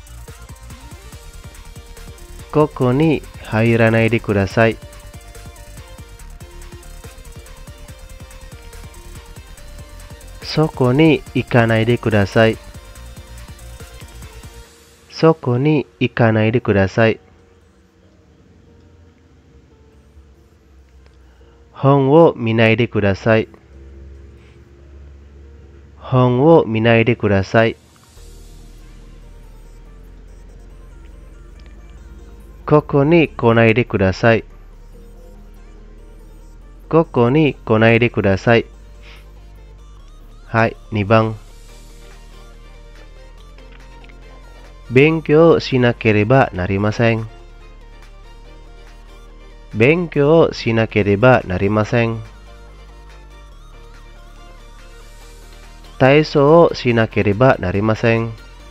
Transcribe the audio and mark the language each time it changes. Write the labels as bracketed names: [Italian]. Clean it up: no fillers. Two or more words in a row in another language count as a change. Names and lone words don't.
[Japanese] ここに入らないでください. そこに行かないでください. そこに行かないでください. 本を見ないでください. 本を見ないでください. ここに来ないでください. ここに来ないでください. Hai, 2番。勉強しなければなりません。勉強しなければなりません。体操をしなければなりません。